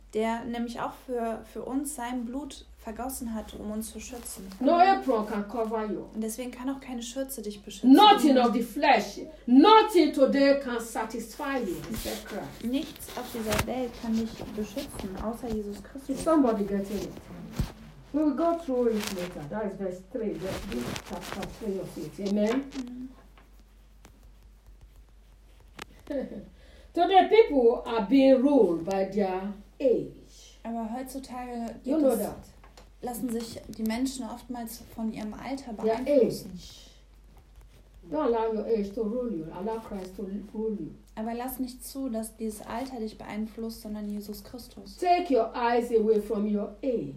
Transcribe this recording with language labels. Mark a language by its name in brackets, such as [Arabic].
[German] Der nämlich auch für uns sein Blut vergossen hat, um uns zu schützen. [English] No apron can cover you. [German] Und deswegen kann auch keine Schürze dich beschützen. [English] Nothing of the flesh, nothing today can satisfy you, said Christ. [German] Nichts auf dieser Welt kann dich beschützen, außer Jesus Christus. [English] Did somebody get it? We will go through it later. That is verse 3. This chapter 3 of it. Amen. Mm-hmm. Today people are being ruled by their age. [German] Aber heutzutage [English] you know that. [German] Lassen sich die Menschen oftmals von ihrem Alter beeinflussen. [English] Their age. Don't allow your age to rule you. Allow Christ to rule you. [German] Aber lass nicht zu, dass dieses Alter dich beeinflusst, sondern Jesus Christus. [English] Take your eyes away from your age.